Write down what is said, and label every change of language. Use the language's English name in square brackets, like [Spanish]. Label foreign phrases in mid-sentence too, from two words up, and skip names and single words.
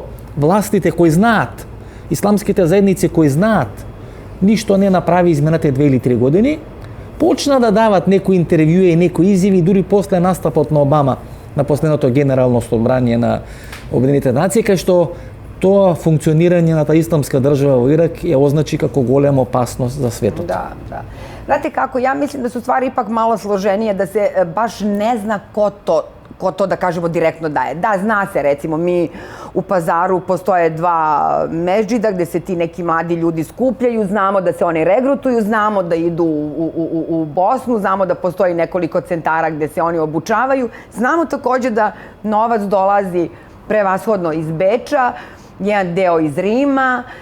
[Macedonian] Властите кои знаат, исламските заедници кои знаат, ништо не направи изминатите 2 или 3 години, почна да дават некои интервјуи и некои изјави дури после настапот на Обама на последното генерално собрание на Обединетите нации, кај што тоа функционирање на таа исламска држава во Ирак ја означи како голема опасност за светот. Да. [Serbian] Znate kako, ja mislim da su stvari ipak malo složenije, da se baš ne zna ko to da kažemo direktno daje. Da, zna se, recimo, mi u Pazaru postoje 2 mešđida gde se ti neki mladi ljudi skupljaju, znamo da se oni regrutuju, znamo da idu u Bosnu, znamo da postoji nekoliko centara gde se oni obučavaju, znamo takođe da novac dolazi prevashodno iz Beča, jedan deo iz Rima,